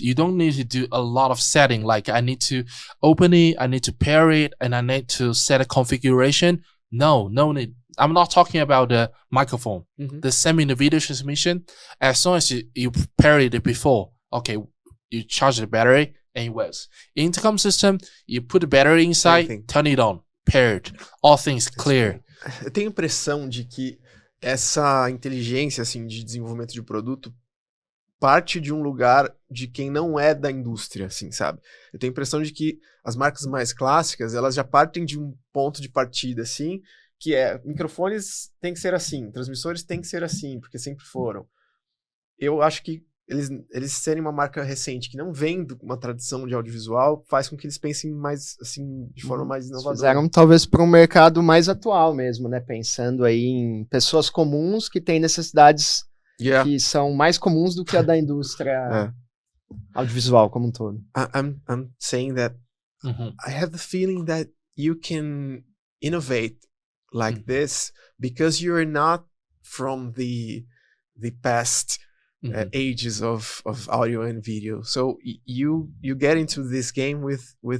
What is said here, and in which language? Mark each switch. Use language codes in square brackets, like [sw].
[en] You don't need to do a lot of setting, like I need to open it, I need to pair it, and I need to set a configuration. No need. I'm not talking about the microphone. The same in the video transmission. As long as you pair it before, okay, you charge the battery and it works. Intercom system, you put the battery inside, turn it on, paired, all things clear. [pt] Eu tenho a impressão de que essa inteligência assim de desenvolvimento de produto parte de um lugar de quem não é da indústria, assim, sabe? Eu tenho a impressão de que as marcas mais clássicas, elas já partem de um ponto de partida, assim, que é microfones tem que ser assim, transmissores tem que ser assim, porque sempre foram. Eu acho que eles serem uma marca recente que não vem de uma tradição de audiovisual faz com que eles pensem mais assim de forma mais inovadora. Fizeram talvez para um mercado mais atual mesmo, né? Pensando aí em pessoas comuns que têm necessidades que são mais comuns do que a da indústria audiovisual como um todo. [en] I'm saying that I have the feeling that you can innovate like this because you're not from the past ages of audio and video. So you get into this game with